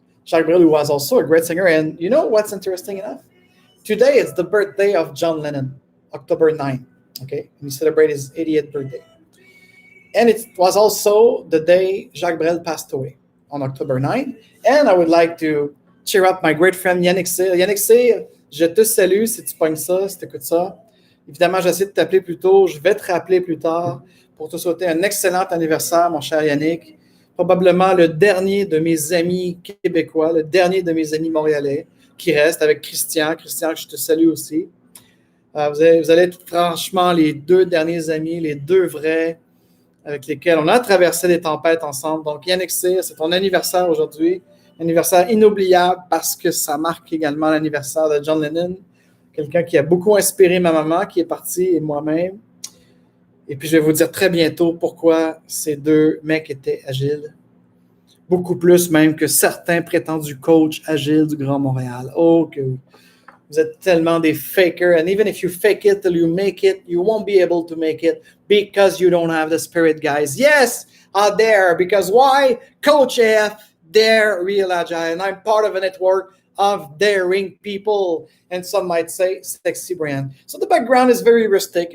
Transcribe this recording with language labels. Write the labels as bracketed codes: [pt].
[en] Jacques Brel, who was also a great singer. And you know what's interesting enough? Today is the birthday of John Lennon, October 9th. Okay, and we celebrate his 80th birthday. And it was also the day Jacques Brel passed away, on October 9th. And I would like to cheer up my great friend Yannick C. [fr] Yannick C, je te salue si tu pognes ça, si tu écoutes ça. Évidemment, j'essaie de t'appeler plus tôt. Je vais te rappeler plus tard pour te souhaiter un excellent anniversaire, mon cher Yannick. Probablement le dernier de mes amis québécois, le dernier de mes amis montréalais qui reste, avec Christian. Christian, je te salue aussi. Vous allez être franchement les 2 derniers amis, les 2 vrais, avec lesquels on a traversé des tempêtes ensemble. Donc, Yannick C, c'est ton anniversaire aujourd'hui. Anniversaire inoubliable parce que ça marque également l'anniversaire de John Lennon, quelqu'un qui a beaucoup inspiré ma maman qui est partie et moi-même. Et puis, je vais vous dire très bientôt pourquoi ces 2 mecs étaient agiles. Beaucoup plus même que certains prétendus coachs agiles du Grand Montréal. Oh, que vous êtes tellement des fakers. [en] And even if you fake it till you make it, you won't be able to make it because you don't have the spirit, guys. Yes, out there. Because why? Coach AF, they're real agile. And I'm part of a network of daring people. And some might say sexy brand. So the background is very rustic.